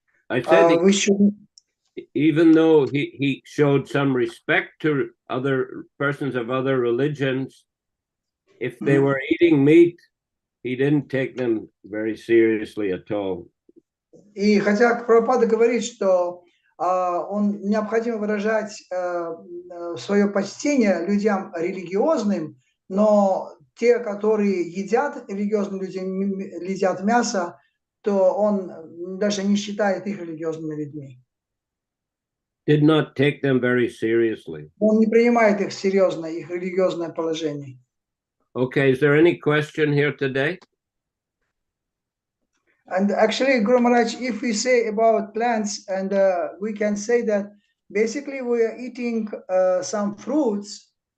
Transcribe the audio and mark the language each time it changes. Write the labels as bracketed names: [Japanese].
[English] I said even though he showed some respect to other persons of other religions, if they were eating meat, he didn't take them very seriously at all. [Russian] И хотя Прабхупада говорит, что он необходимо выражать свое почтение людям религиозным, но те, которые едят религиозным людям, едят мясо, то он даже не считает их религиозными людьми. [English] Did not take them very seriously. [Russian] Он не принимает их серьезно, их религиозное положение. [English] Okay, is there any question here today? And actually, Guru Maharaj, if we say about plants, and we can say that basically we are eating some fruits,